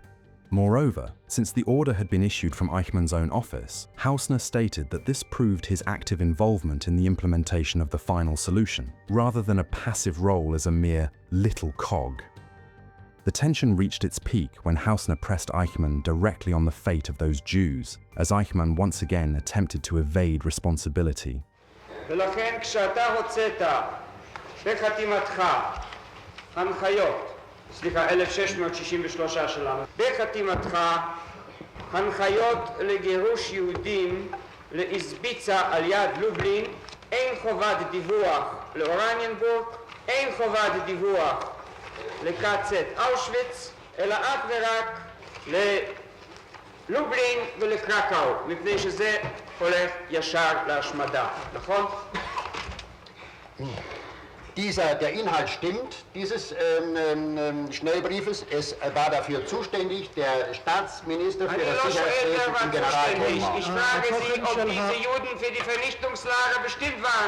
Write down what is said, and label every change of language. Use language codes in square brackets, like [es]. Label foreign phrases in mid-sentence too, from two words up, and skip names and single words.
[en] Moreover, since the order had been issued from Eichmann's own office, Hausner stated that this proved his active involvement in the implementation of the final solution, rather than a passive role as a mere little cog. The tension reached its peak when Hausner pressed Eichmann directly on the fate of those Jews, as Eichmann once again attempted to evade responsibility. [he] ולכן כשאתה הוצאת בחתימתך הנחיות, 1663 שלנו, בחתימתך הנחיות לגירוש יהודים לאיזביצה על יד לובלין, אין חובת דיווח לאורניינבורג, אין חובת דיווח לקצת אושוויץ, אלא אך ורק ללובלין ולקרקאו, מפני שזה הולך ישר להשמדה, נכון? [de] Der Inhalt stimmt, dieses Schnellbriefes. Es war dafür zuständig der Staatsminister für das Sicherheitswesen im Generalkommando. Ich frage Sie, ob diese Juden für die Vernichtungslager bestimmt waren.